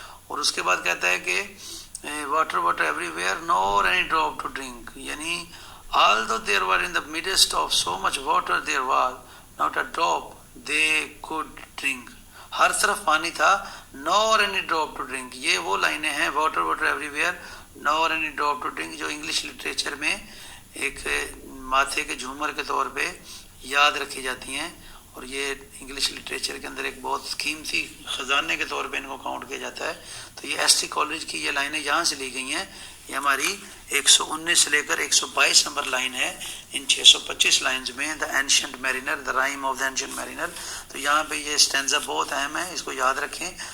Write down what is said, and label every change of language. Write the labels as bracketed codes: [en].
[ur] اور اس کے بعد کہتا ہے کہ [en] Water water everywhere nor any drop to drink. [ur] یعنی [en] although there were in the midst of so much water there was not a drop they could drink. [ur] ہر طرف پانی تھا, [en] nor any drop to drink. [ur] یہ وہ لائنیں ہیں [en] water water everywhere nor any drop to drink [ur] جو English literature میں ایک ماتھے کے جھومر کے طور پہ یاد رکھی جاتی ہیں اور یہ انگلش لٹریچر کے اندر ایک بہت قیمتی خزانے کے طور پہ ان کو کاؤنٹ کیا جاتا ہے. تو یہ ایس ٹی کالج کی یہ لائنیں یہاں سے لی گئی ہیں. یہ ہماری 119 سے لے کر 122 نمبر لائن ہے ان 625 لائنز میں. [en] The ancient mariner, the rime of the ancient mariner. [ur] تو یہاں پہ یہ اسٹینزا بہت اہم ہے, اس کو یاد رکھیں.